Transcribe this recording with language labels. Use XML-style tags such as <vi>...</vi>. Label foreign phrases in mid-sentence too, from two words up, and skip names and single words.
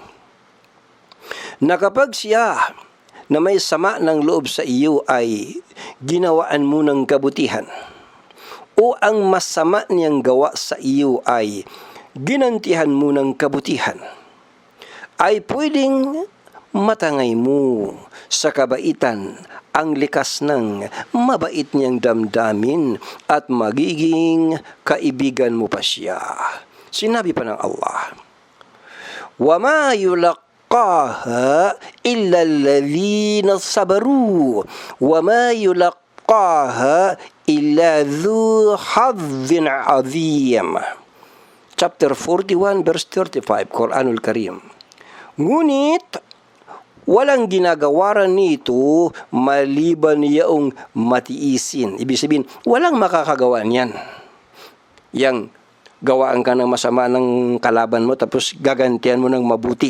<tl>Na kapag siya na may sama ng loob sa iyo ay ginawaan mo ng kabutihan, o ang masama niyang gawa sa iyo ay ginantihan mo ng kabutihan, ay pwedeng matangay mo sa kabaitan ang likas ng mabait niyang damdamin at magiging kaibigan mo pa siya. Sinabi pa ng</tl> <ar>Allah, وَمَا يُلَقَّاهَا إِلَّا الَّذِينَ صَبَرُوا وَمَا يُلَقَّاهَا إِلَّا ذُو حَظٍّ عَظِيمٍ.</ar> <en>Chapter 41 verse 35, Quranul Karim.</en> <tl>Ngunit walang ginagawaran nito maliban yaong matiisin. Ibig sabihin, walang makakagawa niyan. Yang gawaan ka ng masama ng kalaban mo tapos gagantihan mo ng mabuti.</tl>